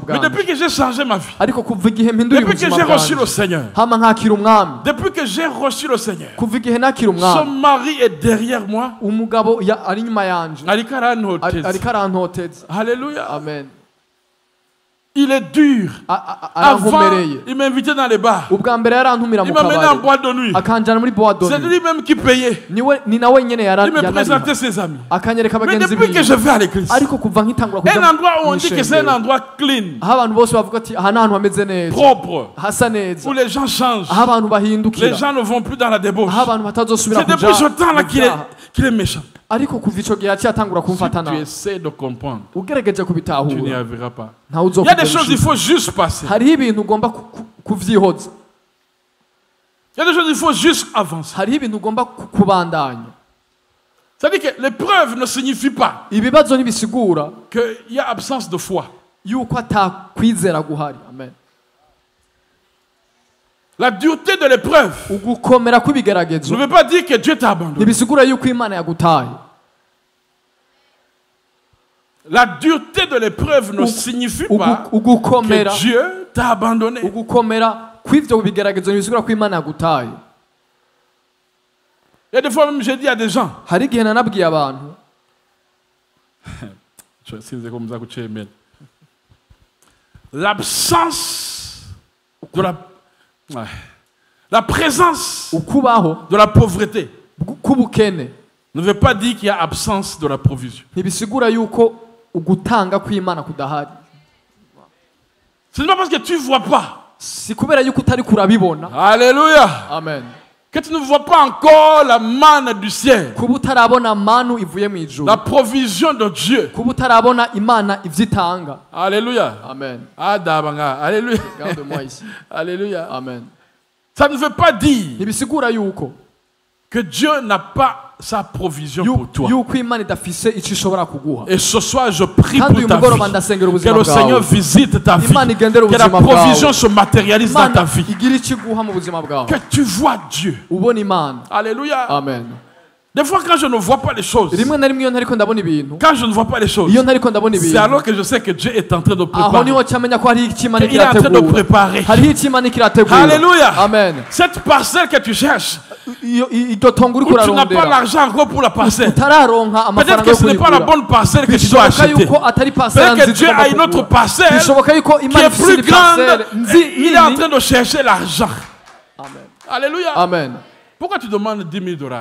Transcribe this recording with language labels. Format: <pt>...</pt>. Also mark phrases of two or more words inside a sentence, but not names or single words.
<fr>Mais</fr> <rn>bwanjye,</rn> <fr>depuis que j'ai changé ma vie,</fr> <rn>ariko kuva igihe mpinduye</rn> <fr>depuis que</fr> <rn>ubuzima</rn> <fr>j'ai reçu le</fr> <rn>bwanjye,</rn> <fr>Seigneur,</fr> <rn>hama nkakira umwami,</rn> <fr>depuis que j'ai reçu le Seigneur,</fr> <rn>kuva igihe nakira</rn> <fr>son</fr> <rn>umwami,</rn> <fr>mari est derrière moi.</fr> <rn>umugabo ari inyuma yanje, ariko arantoteza.</rn> <fr>Alléluia. Amen. Il est dur. Avant,</fr> <rn>arankomereye.</rn> <fr>il m'invitait dans les bars.</fr> <rn>Ubwa mbere yarantumira</rn> <fr>Il</fr> <rn>mu</rn> <fr>m'amenait en</fr> <rn>kabare,</rn> <fr>boîte de nuit.</fr> <rn>akanjana muri</rn> <fr>boîte de C'est nuit. lui-même qui payait.</fr> <rn>Ni nawe nyene</rn> <fr>Il me présentait</fr> <rn>yanariha,</rn> <fr>ses amis.</fr> <rn>akanyereka</rn> <fr>Mais</fr> <rn>abagenzi</rn> <fr>depuis que</fr> <rn>biwe.</rn> <fr>je vais à l'église,</fr> <rn>Ariko kuva nkitangura kuja</rn> <fr>un endroit où on</fr> <rn>mu</rn> <fr>dit que c'est un</fr> <rn>ishengero,</rn> <fr>endroit clean,</fr> <rn>aho abantu bose bavuga ati aha ni ahantu hameze neza,</rn> <fr>propre,</fr> <rn>hasa neza,</rn> <fr>où les gens changent.</fr> <rn>aho abantu</rn> <fr>Les</fr> <rn>bahindukira,</rn> <fr>gens ne vont plus dans la débauche.</fr> <rn>aho abantu batazosubira</rn> <fr>C'est depuis ce temps-là</fr> <rn>mu vyaha.</rn> <fr>qu'il est méchant.</fr> <rn>Ariko kuva ico gihe yaciye atangura</rn> <fr>Si</fr> <rn>kumfata</rn> <fr>tu</fr> <rn>nabi,</rn> <fr>essaies de comprendre,</fr> <rn>ugerageje</rn> <fr>tu n'y</fr> <rn>kubitahura</rn> <fr>arriveras pas.</fr> <rn>ntawe</rn> <fr>Il y a des choses, il</fr> <rn>uzokwigera.</rn> <fr>faut juste passer.</fr> <rn>Hariho ibintu ugomba kuvyihoza,</rn> <fr>Il y a des choses, il faut juste avancer.</fr> <rn>hariho ibintu ugomba kubandanya.</rn> <fr>C'est-à-dire que l'épreuve ne signifie pas</fr> <rn>Ibibazo ntibisigura</rn> <fr>qu'il y a absence de foi.</fr> <rn>yuko atakwizera guhari. Amen.</rn> <fr>La dureté de l'épreuve</fr> <rn>Ugukomera kw'ibigeragezo</rn> <fr>ne veut pas dire que Dieu t'a abandonné.</fr> <rn>ntibisigura yuko Imana yagutaye.</rn> <fr>La dureté de l'épreuve ne signifie pas</fr> <rn>Ugukomera</rn> <fr>que Dieu t'a abandonné.</fr> <rn>ugukomera kw'ivyo bigeragezo ntibisigura ko Imana yagutaye.</rn> <fr>Il y a des fois même, j'ai dit à des gens,</fr> <rn>Hari igihe nanabwiye abantu,</rn> <fr>l'absence de la présence</fr> <rn>ukubaho</rn> <fr>de la pauvreté</fr> <rn>k'ubukene</rn> <fr>ne veut pas dire qu'il y a absence de la provision.</fr> <rn>ntibisigura yuko ugutanga kw'Imana kudahari.</rn> <fr>Ce n'est pas parce que tu ne vois pas.</fr> <rn>Si kubera yuko utari kurabibona.</rn> <fr>Alléluia. Amen. Que tu ne vois pas encore la manne du ciel.</fr> <rn>Kuba utarabona manu ivuye mu ijuru.</rn> <fr>La provision de Dieu.</fr> <rn>Kuba utarabona Imana ivyitanga.</rn> <fr>Alléluia. Amen. Alléluia. Regarde-moi ici. Alléluia. Amen. Ça ne veut pas dire</fr> <rn>Ntibisigura yuko que Dieu n'a pas sa provision pour toi. yuko Imana idafise ico ishobora kuguha.</rn> <fr>Et ce soir, je prie</fr> <rn>Kandi</rn> <fr>pour</fr> <rn>uyu</rn> <fr>ta</fr> <rn>mugoroba</rn> <fr>vie.</fr> <rn>ndasengera</rn> <fr>Que</fr> <rn>ubuzima</rn> <fr>le</fr> <rn>bwawe.</rn> <fr>Seigneur visite ta vie.</fr> <rn>Imana igendere</rn> <fr>Que la</fr> <rn>ubuzima bwawe.</rn> <fr>provision se matérialise dans ta</fr> <rn>Imana</rn> <fr>vie.</fr> <rn>igira ico iguha mu buzima bwawe.</rn> <fr>Que tu vois Dieu.</fr> <rn>Ubona Imana.</rn> <fr>Alléluia. Amen. Des fois, quand je ne vois pas les choses,</fr> <rn>Rimwe na rimwe iyo ntariko ndabona ibintu,</rn> <fr>quand je ne vois pas les choses,</fr> <rn>iyo ntariko ndabona</rn> <fr>c'est</fr> <rn>ibintu,</rn> <fr>alors que je sais que Dieu est en train de</fr> <rn>aho</rn> <fr>préparer.</fr> <rn>niho camenya ko hariho icyo Imana</rn> <fr>Il est en train de</fr> <rn>kirategura.</rn> <fr>préparer.</fr> <rn>Hariho icyo Imana kirategura.</rn> <fr>Alléluia. Amen. Cette parcelle que tu cherches,</fr> <rn>Iryo tongo uri</rn> <fr>où tu n'as pas</fr> <rn>kurarondera,</rn> <fr>l'argent encore pour la parcelle.</fr> <rn>utararonka</rn> <fr>Peut-être</fr> <rn>amafaranga</rn> <fr>que</fr> <rn>yo</rn> <fr>ce n'est pas la</fr> <rn>kuyigura.</rn> <fr>bonne parcelle que tu dois</fr> <rn>Bishoboka</rn> <fr>acheter.</fr> <rn>yuko atari parcelle</rn> <fr>Peut-être que</fr> <rn>nziza</rn> <fr>Dieu</fr> <rn>ugomba</rn> <fr>a une autre</fr> <rn>kugura.</rn> <fr>parcelle</fr> <rn>Bishoboka yuko</rn> <fr>qui</fr> <rn>Imana</rn> <fr>est</fr> <rn>ifite</rn> <fr>plus</fr> <rn>indi parcelle</rn> <fr>grande.</fr> <rn>nzi</rn> <fr>Il est en</fr> <rn>nini.</rn> <fr>train de chercher l'argent. Amen. Alléluia. Amen. Pourquoi tu demandes 10 000 $?</fr>